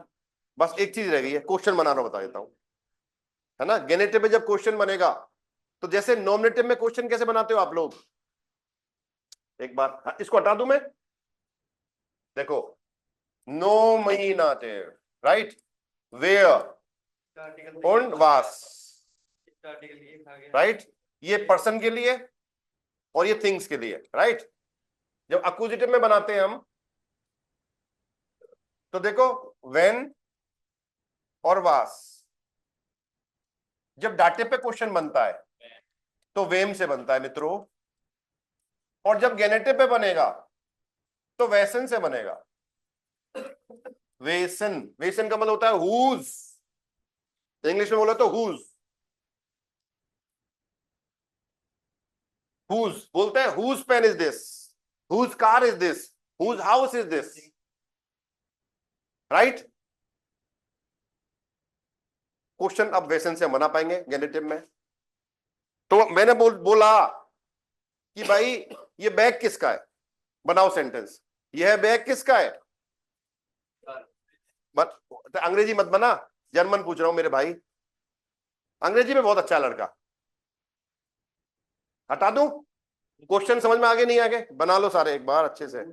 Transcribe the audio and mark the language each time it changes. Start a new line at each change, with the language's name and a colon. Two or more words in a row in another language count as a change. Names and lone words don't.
Hindi: बस एक चीज रह गई है, क्वेश्चन बनाना बता देता हूं, है ना। जेनेटिव में जब क्वेश्चन बनेगा तो जैसे नॉमिनेटिव में क्वेश्चन कैसे बनाते हो आप लोग, एक बार इसको हटा दूं मैं, देखो नॉमिनेटिव, राइट,
German: wer und was,
Hindi: राइट, ये पर्सन के लिए और ये थिंग्स के लिए, राइट। जब अक्यूजिटिव में बनाते हैं हम तो देखो व्हेन और वास, जब डाटिव पे क्वेश्चन बनता है तो वेम से बनता है मित्रों, और जब गेनेटिव पे बनेगा तो वैसन से बनेगा। वेसन, वेसन का मतलब होता है हुज, इंग्लिश में बोला तो हुज, हुज बोलते हैं,
English: whose pen is this, whose car is this, whose house is this,
Hindi: राइट। क्वेश्चन अब वेसन से हम बना पाएंगे गेनेटिव में। तो मैंने बोला कि भाई ये बैग किसका है, बनाओ सेंटेंस, यह बैग किसका है, तो अंग्रेजी मत बना, जर्मन पूछ रहा हूं मेरे भाई, अंग्रेजी में बहुत अच्छा लड़का, हटा दूं, क्वेश्चन समझ में आगे नहीं आगे, बना लो सारे एक बार अच्छे से।